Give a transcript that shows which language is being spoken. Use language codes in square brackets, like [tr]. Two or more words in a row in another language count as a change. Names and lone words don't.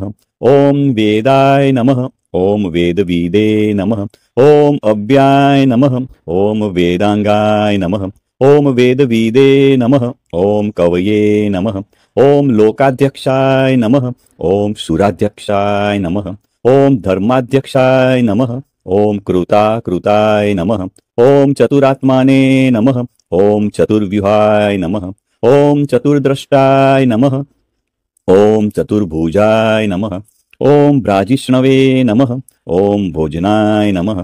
[sa] ઓમ વેદાય નમઃ. ઓમ વેદવિદે નમઃ. ઓમ અવ્યાય નમઃ. ઓમ વેદાંગાય નમઃ. ઓમ વેદવિદે નમઃ. ઓમ કવયે નમઃ. ઓમ લોકાધ્યક્ષાય નમઃ. ઓમ સુરાધ્યક્ષાય નમઃ. ઓમ ધર્માધ્યક્ષાય નમઃ. ओम कृताय नमः। ओम चतुरात्माने नमः। ओम चतुर्व्यूहाय नमः। ओम चतुर्द्रष्टाय नमः। ओम चतुर्भुजाय नमः। ओम ब्राजिष्णवे नमः। ओम भोजनाय नमः।